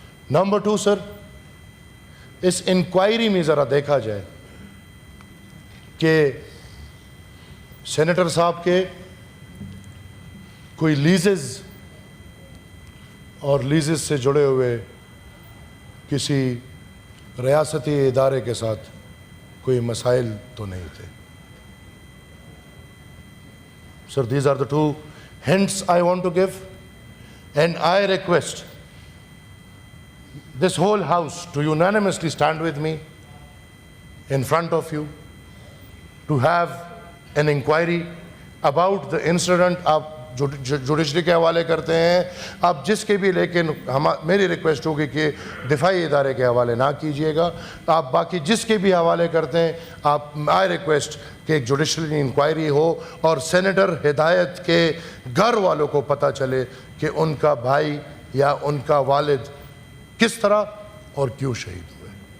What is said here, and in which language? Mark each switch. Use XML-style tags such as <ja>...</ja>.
<ur>Number 2 سر, اس inquiry میں ذرا دیکھا جائے کہ سینیٹر صاحب کے کوئی لیزز اور لیزز سے جڑے ہوئے کسی ریاستی ادارے کے ساتھ کوئی مسائل تو نہیں تھے.</ur> <en>Sir, these are the 2 hints I want to give, and I request this whole house to unanimously stand with me in front of you to have an inquiry about the incident.</en> <ur>آپ judiciary کے حوالے کرتے ہیں آپ جس کے بھی, لیکن میری ریکویسٹ ہوگی کہ دفاعی ادارے کے حوالے نہ کیجئے گا. آپ باقی جس کے بھی حوالے کرتے ہیں آپ,</ur> <en>I request</en> <ur>کہ ایک جوڈیشری انکوائری ہو اور سینیٹر ہدایت کے گھر والوں کو پتہ چلے کہ ان کا بھائی یا ان کا والد کس طرح اور کیوں شہید ہوئے.</ur>